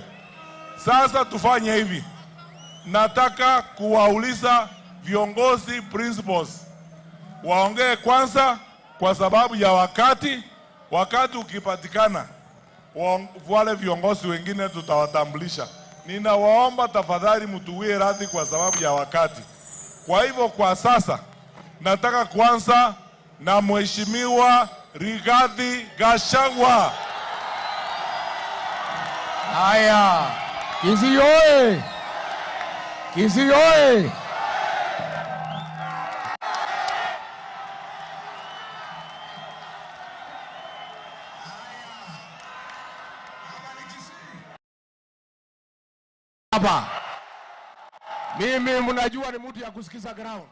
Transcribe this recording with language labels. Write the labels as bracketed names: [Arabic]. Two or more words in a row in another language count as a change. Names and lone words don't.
[Swahili] Sasa tufanye hivi, nataka kuwauliza viongozi principals waongee kwanza kwa sababu ya wakati ukipatikana wale viongozi wengine tutawatambulisha. Ninawaomba tafadhali mtuwie radhi kwa sababu ya wakati. Kwa hivyo kwa sasa nataka kuanza na Mheshimiwa Rigathi Gachagua. Haya, Kisii oye! Kisii oye! Hapa mimi mnajua ni mtu ya kusikiza ground.